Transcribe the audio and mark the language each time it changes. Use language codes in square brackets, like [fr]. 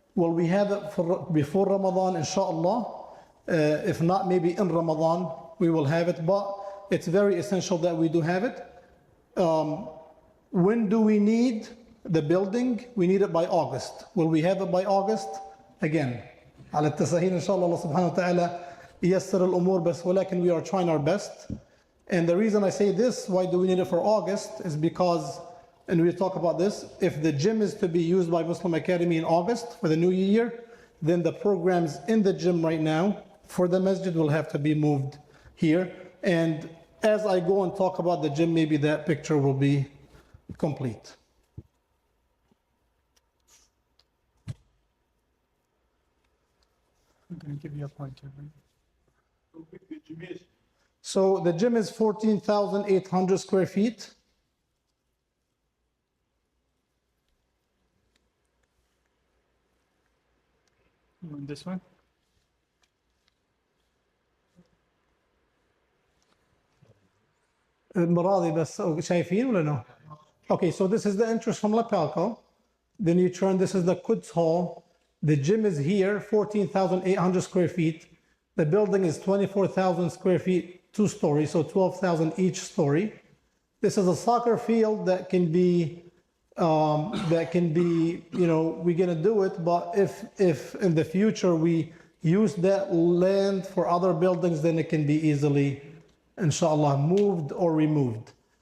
[en] Will we have it before Ramadan, inshallah? If not, maybe in Ramadan, we will have it, but it's very essential that we do have it. When do we need the building? We need it by August. Will we have it by August? [ar] Again, على التسهيل إن شاء الله الله سبحانه وتعالى ييسر الأمور بس ولكن [en] we are trying our best. And the reason I say this, why do we need it for August, is because, and we'll talk about this, if the gym is to be used by Muslim Academy in August for the new year, then the programs in the gym right now for the masjid will have to be moved here. And as I go and talk about the gym, maybe that picture will be complete. I'm going to give you a pointer. Right? So the gym is 14,800 square feet. You want this one? [ar] المراضي بس شايفين ولا no? [en] Okay, so this is the entrance from Lapalco. Then you turn, this is the Quds Hall. The gym is here, 14,800 square feet. The building is 24,000 square feet, 2 stories, so 12,000 each story. This is a soccer field that can be, you know, we're gonna do it, but if in the future we use that land for other buildings, then it can be easily, inshallah, moved or removed.